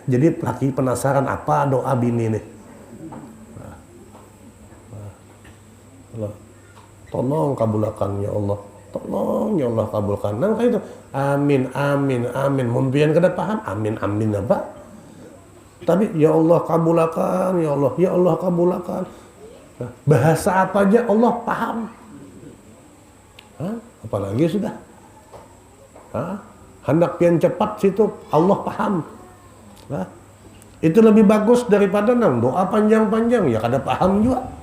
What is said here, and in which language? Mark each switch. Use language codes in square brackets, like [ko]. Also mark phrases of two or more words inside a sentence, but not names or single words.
[bjn] Jadi laki penasaran apa doa bini nih. Allah, tolong kabulkan [ar] يا الله. [bjn] Tolong [ar] يا الله [bjn] kabulkan. Nah kayak itu. Amin, amin, amin. Mumpian kada paham. Amin, amin apa? Tapi [ar] يا الله [bjn] kabulkan, [ar] يا الله. يا الله [bjn] kabulkan. Nah, bahasa apa aja Allah paham. Apalagi sudah hendak pian cepat situ Allah paham. Itu lebih bagus daripada nang doa panjang-panjang ya kada paham juga.